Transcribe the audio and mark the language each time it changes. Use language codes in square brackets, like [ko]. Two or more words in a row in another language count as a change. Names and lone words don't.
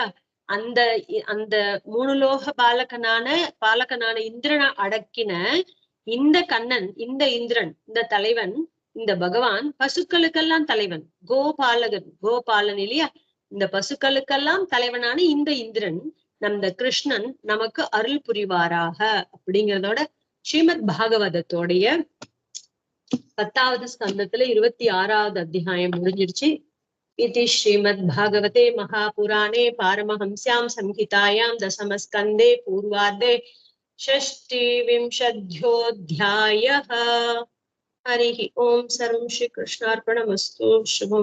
[ta] அந்த அந்த மூணுலோக பாலகனான இந்திரனை அடக்கின இந்த கண்ணன், இந்த இந்திரன், இந்த தலைவன், இந்த பகவான் பசுக்களுக்கெல்லாம் தலைவன், கோபாலன் இல்லையா? இந்த பசுக்களுக்கெல்லாம் தலைவனான இந்த இந்திரன், நம்ம கிருஷ்ணன் நமக்கு அருள் புரிவாராக அப்படிங்கிறதோட ஸ்ரீமத் பாகவதத்தோடைய 10வது ஸ்கந்தத்துல 26வது அத்தியாயம் முடிஞ்சிருச்சு. [sa] इति श्रीमद्भागवते महापुराणे पारमहंस्यां संहितायां दशमस्कन्धे पूर्वार्धे षष्टिविंशोऽध्यायः। हरिः ओम्। सर्वं श्रीकृष्णार्पणमस्तु। शुभम्।